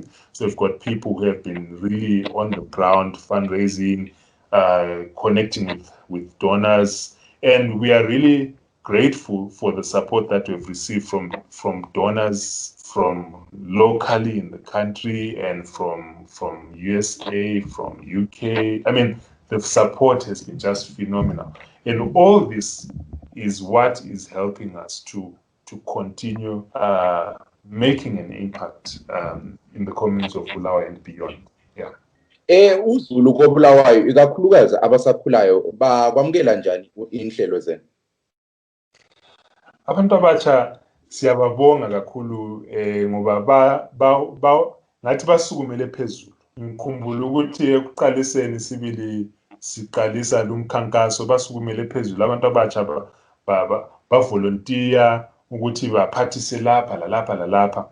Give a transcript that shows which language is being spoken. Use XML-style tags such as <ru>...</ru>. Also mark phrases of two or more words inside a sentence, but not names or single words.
<en>So we've got people who have been really on the ground fundraising, connecting with donors, and we are really grateful for the support that we've received from donors from locally in the country and from USA, from UK. I mean, the support has been just phenomenal. And all this is what is helping us to continue making an impact in the community of Bulawayo and beyond. Yeah.</en> <nd>Uzulu koBulawayo ikakhulukazi abasakhulayo bakwamukela njani inhlelo zenu? Abantu abatsha siyababonga kakhulu ngoba ngathi basukumele phezulu. Ngikhumbula ukuthi ekuqaliseni sibili siqalisa lumkhankaso basukumele phezulu, abantu abatsha bavolontiya ukuthi baphathise lapha lalapha lalapha.</nd>